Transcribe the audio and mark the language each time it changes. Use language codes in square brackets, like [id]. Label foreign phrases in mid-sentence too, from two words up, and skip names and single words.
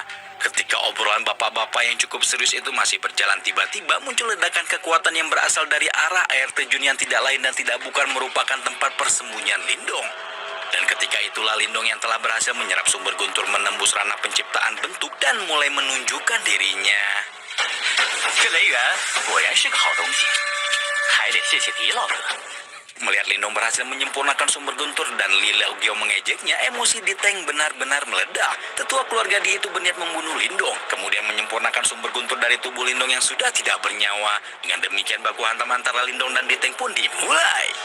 [id] Ketika obrolan bapak-bapak yang cukup serius itu masih berjalan, tiba-tiba muncul ledakan kekuatan yang berasal dari arah air terjun yang tidak lain dan tidak bukan merupakan tempat persembunyian Lindong. Dan ketika itulah Lindong yang telah berhasil menyerap sumber guntur menembus ranah penciptaan bentuk dan mulai menunjukkan dirinya. [zh] 这雷源果然是个好东西，还得谢谢狄老哥。 [id] Melihat Lindong berhasil menyempurnakan sumber guntur dan Li Laogiao mengejeknya, emosi Di Teng benar-benar meledak. Tetua keluarga Di itu berniat membunuh Lindong, kemudian menyempurnakan sumber guntur dari tubuh Lindong yang sudah tidak bernyawa. Dengan demikian baku hantam antara Lindong dan Di Teng pun dimulai.